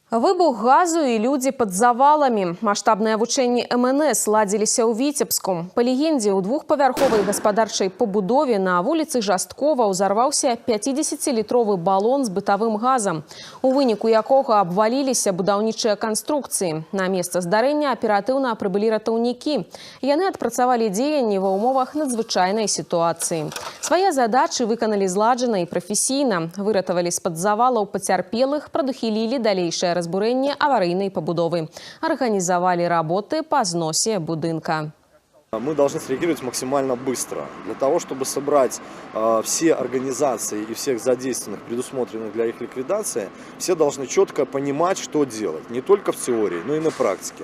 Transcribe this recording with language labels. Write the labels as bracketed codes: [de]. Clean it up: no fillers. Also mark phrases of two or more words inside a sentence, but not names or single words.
[be] Выбух газу [ru] и люди под завалами. [be] Масштабные вучэнні МНС ладзіліся ў Віцебску. Па легенде, у двухпавярховай гаспадарчай пабудове на вуліцы Жасткова ўзарваўся 50-літровы балон з бытавым газам, у выніку якога абваліліся будаўнічыя канструкцыі. На месца здарэння аператыўна прыбылі ратаўнікі. Яны адпрацавалі дзеянні ва ўмовах надзвычайнай сітуацыі. Свае задачы выканалі зладжана і прафесійна. Выратавалі з-пад завалаў пацярпелых, прадухілілі далейшае разбурэнне аварыйнай пабудовы. [ru] Организовали работы по сносе будынка. Мы должны среагировать максимально быстро, для того, чтобы собрать все организации и всех задействованных, предусмотренных для их ликвидации, все должны четко понимать, что делать, не только в теории, но и на практике.